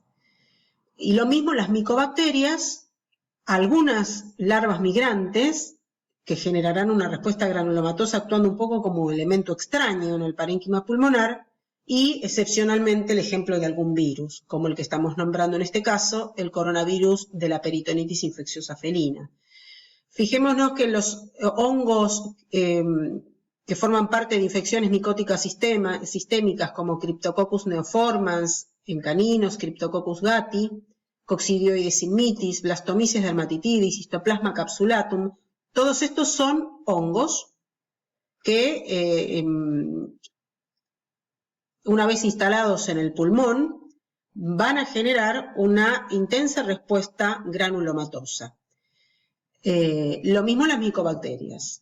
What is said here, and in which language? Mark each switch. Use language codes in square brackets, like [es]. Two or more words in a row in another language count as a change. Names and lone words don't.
[es] Y lo mismo las micobacterias, algunas larvas migrantes que generarán una respuesta granulomatosa actuando un poco como elemento extraño en el parénquima pulmonar, y excepcionalmente el ejemplo de algún virus, como el que estamos nombrando en este caso, el coronavirus de la peritonitis infecciosa felina. Fijémonos que los hongos que forman parte de infecciones micóticas sistémicas como Cryptococcus neoformans en caninos, Cryptococcus gattii, Coccidioides immitis, Blastomyces dermatitidis, Histoplasma capsulatum, todos estos son hongos que una vez instalados en el pulmón van a generar una intensa respuesta granulomatosa. Lo mismo las micobacterias.